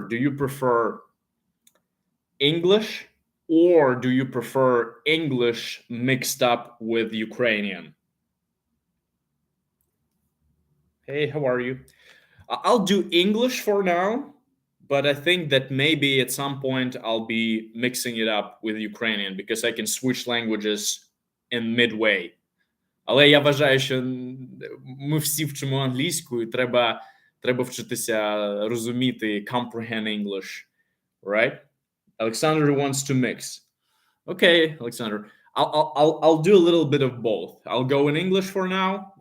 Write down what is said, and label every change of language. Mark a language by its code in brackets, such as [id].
[en] Do you prefer English or do you prefer English mixed up with Ukrainian? Hey, how are you? I'll do English for now, but I think that maybe at some point I'll be mixing it up with Ukrainian because I can switch languages in midway. [uk] Але я вважаю, що ми всі вчимо англійську, і треба вчитися розуміти [en] comprehend English, right? Alexander wants to mix. Okay, Alexander. I'll do a little bit of both. I'll go in English for now.